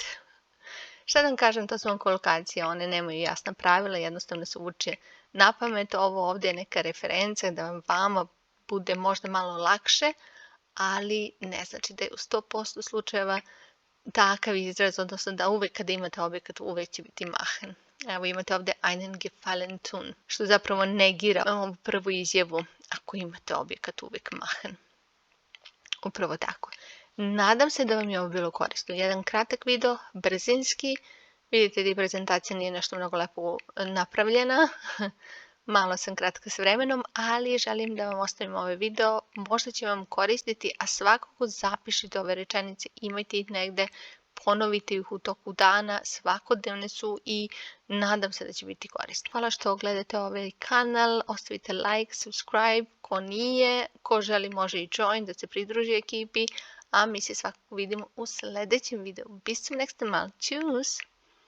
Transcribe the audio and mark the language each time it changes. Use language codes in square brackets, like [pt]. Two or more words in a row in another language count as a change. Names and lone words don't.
[sr] Šta da vam kažem, to su vam kolokacije, one nemaju jasna pravila, jednostavno se uče na pamet. Ovo ovdje je neka referenca da vama bude možda malo lakše, ali ne znači da je u 100% slučajeva takav izraz, odnosno da uvek kada imate objekat uvek će biti machen. Evo imate ovdje [de] einen Gefallen tun, [sr] što zapravo negira ovu prvu izjavu ako imate objekat uvek machen. Upravo tako. Nadam se da vam je ovo bilo korisno. Jedan kratak video, brzinski. Vidite da i prezentacija nije nešto mnogo lepo napravljena. Malo sam kratka s vremenom, ali želim da vam ostavim ovaj video. Možda će vam koristiti, a svakako zapišite ove rečenice, imajte ih negde, ponovite ih u toku dana, svakodnevne su i nadam se da će biti korisni. Hvala što gledate ovaj kanal, ostavite [en] like, subscribe, [sr] ko nije, ko želi može i join da se pridruži ekipi, a mi se svakako vidimo u sljedećem videu. [de] Bis zum nächsten Mal. Tschüss!